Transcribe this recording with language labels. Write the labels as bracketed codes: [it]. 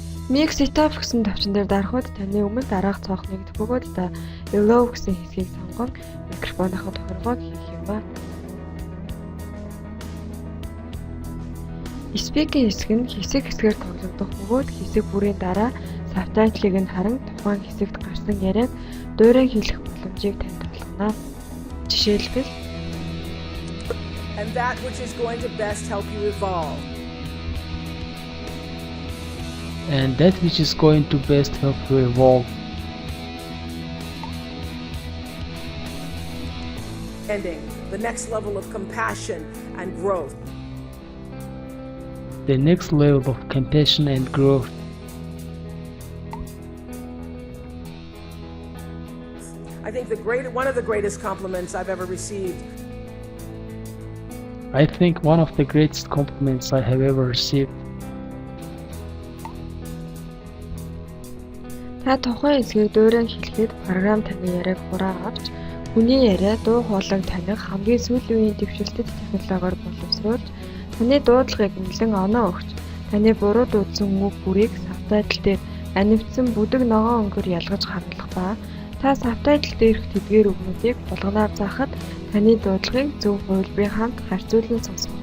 [mn] Mic Setup гэсэн товчон дээр дарахад таны өмнө дараах цонх нэгдэх бөгөөд та Allow гэсэн хэсгийг сонгон микрофоныхоо тохиргоог хийх юм ба. Speak-ийн хэсэг нь хэсгээр тоглогдох бөгөөд хэсэг бүрийн дараа сабтайтлыг нь харан тухайн хэсэгт гарсан яриаг дуурайг хэлэх боломжийг танд олгоно. Жишээлбэл [en] And that which is going to best help you evolve. And that which is going to best help you evolve. Ending the next level of compassion and growth. The next level of compassion and growth. I think one of the greatest compliments I've ever received. I think one of the greatest compliments I have ever received. [mn] Та тухайн хэсгийг дуурайг хэлэхэд програм таны яриаг хураа авч хүний яриа дуу хоолойг таних хамгийн сүүлийн үеийн дэвшилтэт технологиор боловсруулж таны дуудлагыг нэлээд оноо өгч таны буруу дуудсан үг бүрийг сабтайтл дээр анивдсан бүдэг ногоон өнгөөр ялгаж харуулах ба та сабтайтл дээрх тэдгээр үгнүүдийг булганаар заахад таны дуудлагыг зөв хувилбарын хамт харьцуулан сонсох